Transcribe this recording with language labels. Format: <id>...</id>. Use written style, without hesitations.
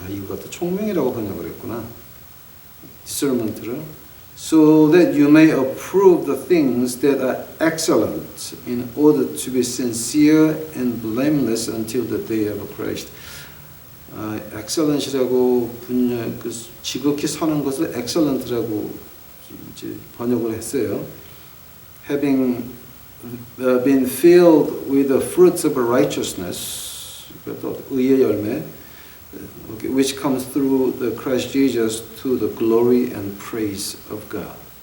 <ko>이것도 총명이라고 번역을 했구나. discernment를.</ko> <en>So that you may approve the things that are excellent in order to be sincere and blameless until the day of Christ.</en> <ko>excellent이라고 그 지극히 선한 것을 excellent라고 이제 번역을 했어요.</ko> <en>Having been filled with the fruits of righteousness,</en> <ko>의의 열매,</ko> <en>which comes through the Christ Jesus to the glory and praise of God.</en>